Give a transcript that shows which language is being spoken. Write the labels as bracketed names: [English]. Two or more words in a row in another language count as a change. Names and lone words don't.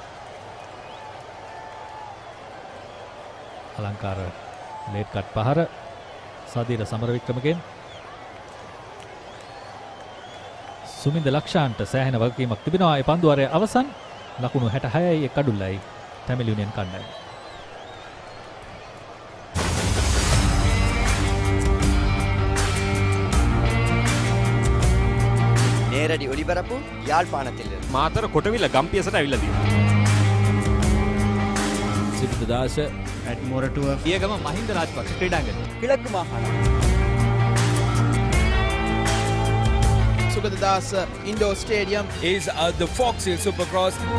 [Sinhala] අලංකාර ලේට් කට් පහර සදීර සමරවික්‍රමගෙන් සුමින්ද ලක්ෂාන්ට සෑහෙන වගකීමක් තිබෙනවා. ඒ පන්දුවාරයේ අවසන් ලකුණු 66යි එක් අඩුල්ලයි ටැමිල් යුනියන් කණ්ඩායම. [Tamil] நேரடி ஒளிபரப்பு யாழ்ப்பாணத்தில் [Sinhala] මාතර කොටවිල ගම්පියසට ඇවිල්ලා තියෙනවා. සිබ්බදාස ඇඩ්මොරටුව පියගම මහින්ද රාජපක්ෂ ක්‍රීඩාංගණය [Tamil] கிழக்கு மாகாணம் [English] Sugadadasa Indoor Stadium is the Fox Hill Supercross.